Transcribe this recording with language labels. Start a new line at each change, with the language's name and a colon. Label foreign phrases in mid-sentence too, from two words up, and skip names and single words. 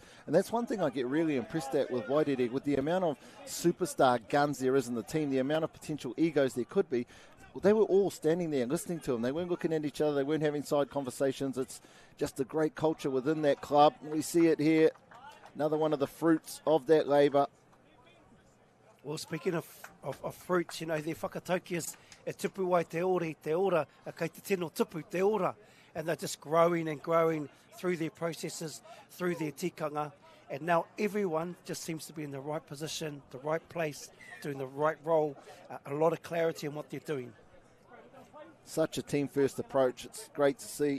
English: And that's one thing I get really impressed at with Wairere, with the amount of superstar guns there is in the team, the amount of potential egos there could be. They were all standing there and listening to them. They weren't looking at each other. They weren't having side conversations. It's just a great culture within that club. We see it here. Another one of the fruits of that labour. Well, speaking of fruits, you know, their whakataukias
Māori: e tupu wai te ora, a kei te tino tupu te ora.
English: And they're just growing and growing through their processes, through their tikanga. And now everyone just seems to be in the right position, the right place, doing the right role. A lot of clarity in what they're doing. Such a team-first approach. It's great to see.